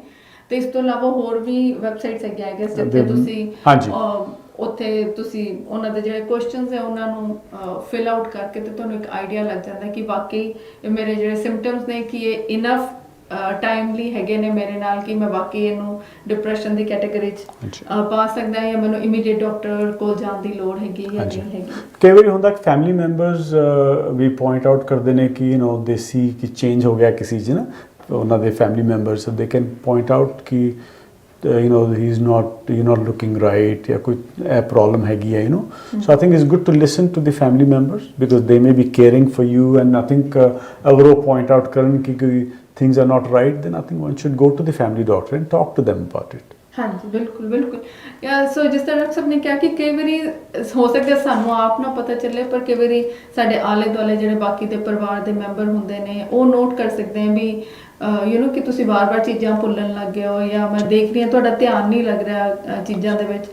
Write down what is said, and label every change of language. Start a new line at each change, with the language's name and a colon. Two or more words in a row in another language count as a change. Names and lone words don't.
Punjabi: ਤੇ ਇਸ ਤੋਂ ਇਲਾਵਾ ਹੋਰ ਵੀ ਵੈਬਸਾਈਟਸ ਹੈਗੀਆਂ ਜਿੱਥੇ ਤੁਸੀਂ ਉੱਥੇ ਤੁਸੀਂ ਉਹਨਾਂ ਦੇ ਜਿਹੜੇ ਕੁਐਸਚਨਸ ਹੈ ਉਹਨਾਂ ਨੂੰ
English: fill out
Punjabi: ਕਰਕੇ ਤੇ ਤੁਹਾਨੂੰ ਇੱਕ ਆਈਡੀਆ ਲੱਗ ਜਾਂਦਾ ਕਿ ਵਾਕਈ ਮੇਰੇ ਜਿਹੜੇ ਸਿੰਪਟਮਸ ਨੇ ਕਿ ਇਹ
English: enough timely
Punjabi: ਹੈਗੇ ਨੇ ਮੇਰੇ ਨਾਲ ਕਿ ਮੈਂ ਵਾਕਈ ਇਹਨੂੰ ਡਿਪਰੈਸ਼ਨ ਦੀ ਕੈਟਾਗਰੀ 'ਚ ਪਾ ਸਕਦਾ ਜਾਂ ਮੈਨੂੰ ਇਮੀਡੀਏਟ ਡਾਕਟਰ ਕੋਲ ਜਾਣ ਦੀ ਲੋੜ ਹੈਗੀ ਜਾਂ ਨਹੀਂ ਹੈਗੀ। ਕਈ ਵਾਰੀ ਹੁੰਦਾ ਕਿ ਫੈਮਿਲੀ ਮੈਂਬਰਸ ਵੀ ਪੁਆਇੰਟ ਆਊਟ ਕਰਦੇ ਨੇ ਕਿ ਦੇ ਸੀ ਕਿ ਚੇਂਜ ਹੋ ਗਿਆ ਕਿਸੇ 'ਚ ਨਾ, ਉਹਨਾਂ ਦੇ ਫੈਮਿਲੀ ਮੈਂਬਰਸ ਦੇ ਕੈਨ ਪੁਆਇੰਟ ਆਊਟ ਕਿ
English: he is not you're not looking right
Punjabi: ਜਾਂ ਕੋਈ ਪ੍ਰੋਬਲਮ ਹੈਗੀ ਹੈ
English: so I think it's good to listen to the family members because they may be caring for you and I think
Punjabi: ਅਗਰ ਉਹ
English: point out
Punjabi: ਕਰਨ ਕਿ ਕੋਈ
English: things are not right then I think one should go to the family doctor and talk to them about it.
Punjabi: ਹਾਂਜੀ ਬਿਲਕੁਲ ਸੋ ਜਿਸ ਤਰ੍ਹਾਂ ਡਾਕਟਰ ਸਾਹਿਬ ਨੇ ਕਿਹਾ ਕਿ ਕਈ ਵਾਰੀ ਹੋ ਸਕਦਾ ਸਾਨੂੰ ਆਪ ਨਾ ਪਤਾ ਚੱਲੇ ਪਰ ਕਈ ਵਾਰੀ ਸਾਡੇ ਆਲੇ ਦੁਆਲੇ ਜਿਹੜੇ ਬਾਕੀ ਦੇ ਪਰਿਵਾਰ ਦੇ ਮੈਂਬਰ ਹੁੰਦੇ ਨੇ ਉਹ ਨੋਟ ਕਰ ਸਕਦੇ ਆ ਵੀ ਕਿ ਤੁਸੀਂ ਵਾਰ-ਵਾਰ ਚੀਜ਼ਾਂ ਭੁੱਲਣ ਲੱਗ ਗਏ ਹੋ ਜਾਂ ਮੈਂ ਦੇਖ ਰਹੀ ਹਾਂ ਤੁਹਾਡਾ ਧਿਆਨ ਨਹੀਂ ਲੱਗ ਰਿਹਾ ਚੀਜ਼ਾਂ ਦੇ ਵਿੱਚ।